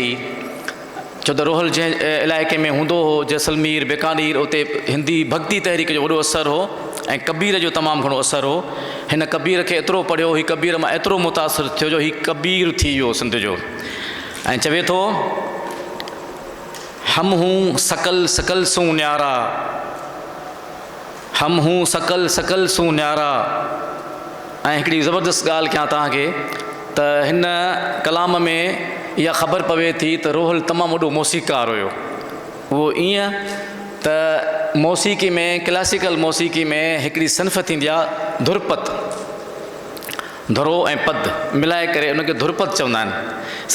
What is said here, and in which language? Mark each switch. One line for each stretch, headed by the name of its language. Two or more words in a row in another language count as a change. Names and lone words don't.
Sindhi: छो त रोहल जंहिं इलाइक़े में हूंदो हो, जैसलमेर, बीकानेर, उते हिंदी भक्ति तहरीक जो वॾो असरु हो ऐं कबीर जो तमामु घणो असरु हो। हिन कबीर खे एतिरो पढ़ियो, हीउ कबीर मां एतिरो मुतासिर थियो जो हीउ कबीर थी वियो सिंध जो। ऐं चवे थो
Hindi: हम हूं सकल सकल सूं न्यारा, हम हूं सकल सकल सूं न्यारा।
Sindhi: ऐं हिकिड़ी ज़बरदस्त ॻाल्हि कयां तव्हांखे त हिन कलाम में इहा ख़बर पवे थी त रोहल तमामु वॾो मौसीक़ार हुयो। उहो ईअं त मौसीक़ी में, क्लासिकल मौसीक़ी में हिकिड़ी सिन्फ़ थींदी आहे धुरपत, धुरो ऐं पद मिलाए करे उनखे धुरपत चवंदा आहिनि।